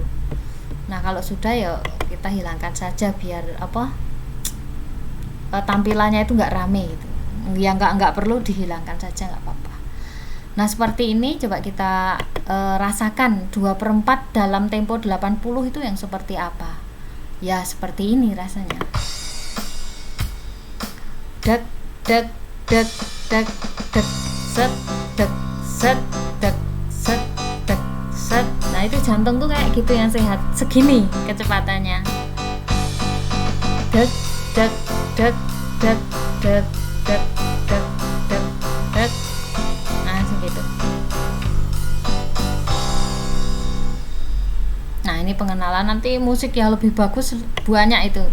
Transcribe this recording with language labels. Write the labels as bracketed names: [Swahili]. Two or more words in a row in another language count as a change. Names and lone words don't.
[Indonesian] Nah kalau sudah ya kita hilangkan saja biar tampilannya itu nggak rame gitu. Ya nggak perlu dihilangkan saja, nggak apa-apa. Nah seperti ini coba kita rasakan 2/4 dalam tempo 80 itu yang seperti apa. Ya seperti ini rasanya. Dek dek dek dek dek set dek set dek set dek set. Nah itu jantung tuh kayak gitu yang sehat, segini kecepatannya. Dek dek dek dek dek dek dek dek dek. Nah segitu. Nah ini pengenalan, nanti musik yang lebih bagus banyak itu.